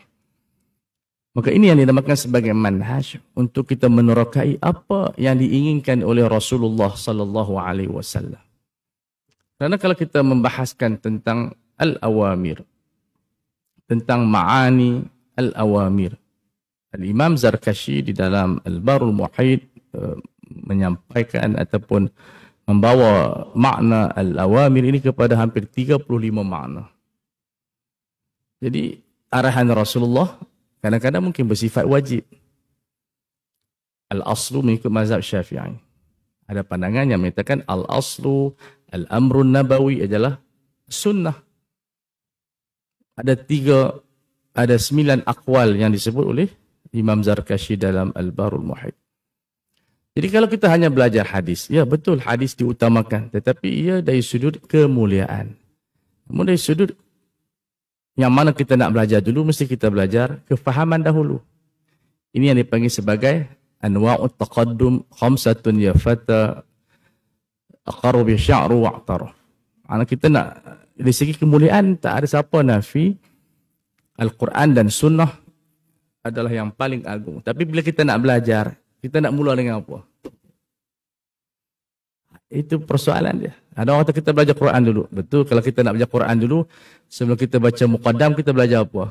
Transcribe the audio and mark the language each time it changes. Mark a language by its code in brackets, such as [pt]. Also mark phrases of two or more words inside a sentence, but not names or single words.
[ms] Maka ini yang dinamakan sebagai manhaj untuk kita menerokai apa yang diinginkan oleh Rasulullah [ar] صلى الله عليه وسلم. [ms] Kerana kalau kita membahaskan tentang al-awamir, tentang [ar] معاني الأوامر, [ms] Al-Imam Zarkashi di dalam Al-Barul Muhit menyampaikan ataupun membawa makna al-awamir ini kepada hampir 35 makna. Jadi arahan Rasulullah kadang-kadang mungkin bersifat wajib. Al-aslu mengikut mazhab Syafi'i. Ada pandangan yang mengatakan [ar] الأصل الأمر النبوي [ms] adalah sunnah. Ada 9 akwal yang disebut oleh Imam Zarkashi dalam Al-Barul Muhit. Jadi kalau kita hanya belajar hadis, ya betul hadis diutamakan, tetapi ia dari sudut kemuliaan. Namun dari sudut yang mana kita nak belajar dulu, mesti kita belajar kefahaman dahulu. Ini yang dipanggil sebagai anwa'ut taqaddum khamsatun ya fata aqaru bi sya'ru wa'tar. Maksudnya kita nak dari segi kemuliaan tak ada siapa nafi Al-Quran dan Sunnah adalah yang paling agung. Tapi bila kita nak belajar, kita nak mula dengan apa? Itu persoalan dia. Ada orang kata kita belajar Quran dulu. Betul, kalau kita nak belajar Quran dulu, sebelum kita baca Muqaddam, kita belajar apa?